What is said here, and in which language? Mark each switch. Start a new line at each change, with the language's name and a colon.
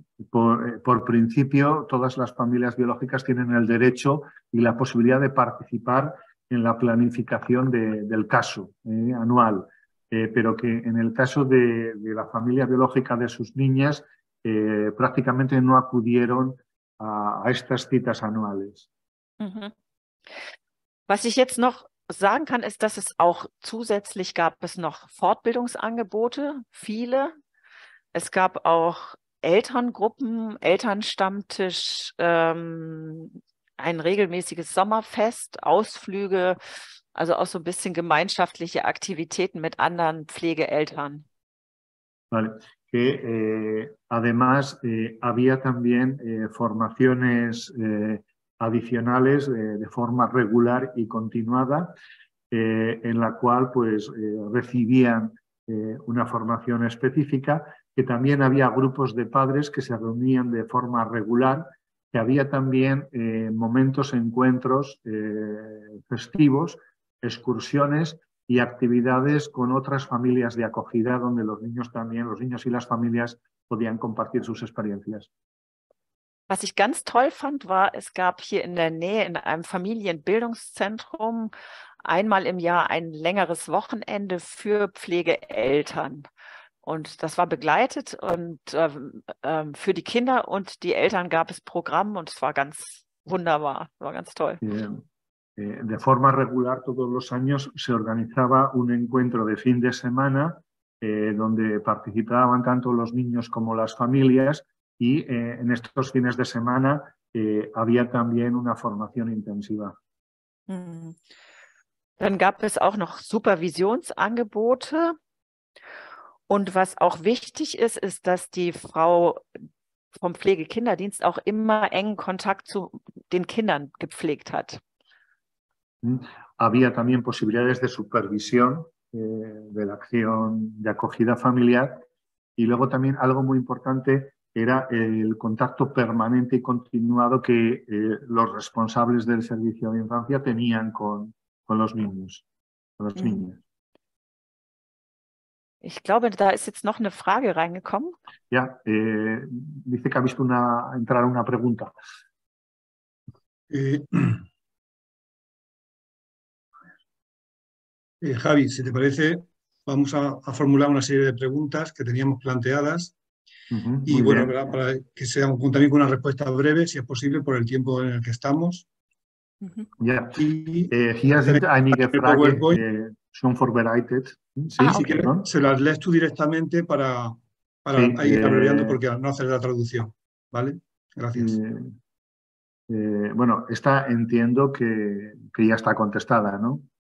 Spanish: Por principio, todas las familias biológicas tienen el derecho y la posibilidad de participar en la planificación del caso anual, pero que en el caso de la familia biológica de sus niñas prácticamente no acudieron a estas citas anuales.
German: Was ich jetzt noch sagen kann, ist, dass es auch zusätzlich gab es noch Fortbildungsangebote, viele. Es gab auch Elterngruppen, Elternstammtisch, ein regelmäßiges Sommerfest, Ausflüge, also auch so ein bisschen gemeinschaftliche Aktivitäten mit anderen Pflegeeltern.
Spanish: Vale. Que además había también formaciones adicionales de forma regular y continuada, en la cual pues recibían una formación específica, que también había grupos de padres que se reunían de forma regular, que había también momentos, encuentros festivos, excursiones y actividades con otras familias de acogida donde los niños y las familias podían compartir sus experiencias.
German: Was ich ganz toll fand, war, es gab hier in der Nähe in einem Familienbildungszentrum einmal im Jahr ein längeres Wochenende für Pflegeeltern. Und das war begleitet und für die Kinder und die Eltern gab es Programm und es war ganz wunderbar, war ganz toll.
Spanish: De forma regular, todos los años se organizaba un encuentro de fin de semana donde participaban tanto los niños como las familias y en estos fines de semana había también una formación intensiva.
German: Dann gab es auch noch Supervisionsangebote und was auch wichtig ist, ist, dass die Frau vom Pflegekinderdienst auch immer engen Kontakt zu den Kindern gepflegt hat.
Spanish: Había también posibilidades de supervisión de la acción de acogida familiar y luego también algo muy importante era el contacto permanente y continuado que los responsables del servicio de infancia tenían con los niños, con las niñas.
German: Ich glaube, da ist jetzt noch eine Frage reingekommen.
Spanish: Ya, dice que ha visto entrar una pregunta. Javi, si te parece, vamos a formular una serie de preguntas que teníamos planteadas y bueno, ¿verdad? Para que sea también con una respuesta breve, si es posible, por el tiempo en el que estamos.
German: Ja, hier sind einige Fragen schon vorbereitet.
Spanish: Sí, si quieres, se las lees tú directamente para ir abreviando porque no hacer la traducción. ¿Vale? Gracias. Bueno, esta entiendo que ya está contestada, ¿no?